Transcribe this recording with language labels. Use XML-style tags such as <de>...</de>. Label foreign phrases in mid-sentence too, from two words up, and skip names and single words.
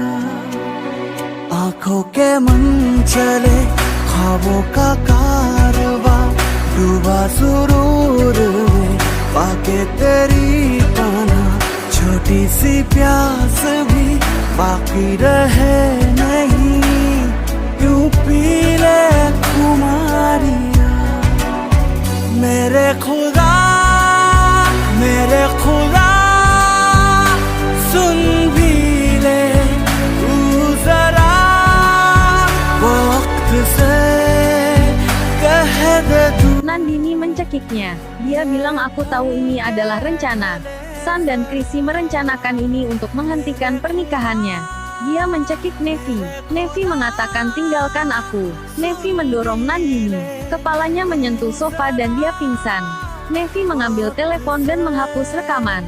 <hi>आंखों के मन चले ख्वाबों का कारवां, डूबा सुरूर में पाके तेरी पाना, छोटी सी प्यास भी बाकी रहे नहीं, यूं पी ले खुमारिया, मेरे खुदा सुन भी ले तू जरा, वक्त से कह दे तू.</hi> <id>Nandini mencekiknya. Dia bilang aku tahu ini adalah rencana. San dan Krisi merencanakan ini untuk menghentikan pernikahannya. Dia mencekik Nevi. Nevi mengatakan tinggalkan aku. Nevi mendorong Nandini. Kepalanya menyentuh sofa dan dia pingsan. Nevi mengambil telepon dan menghapus rekaman.</id>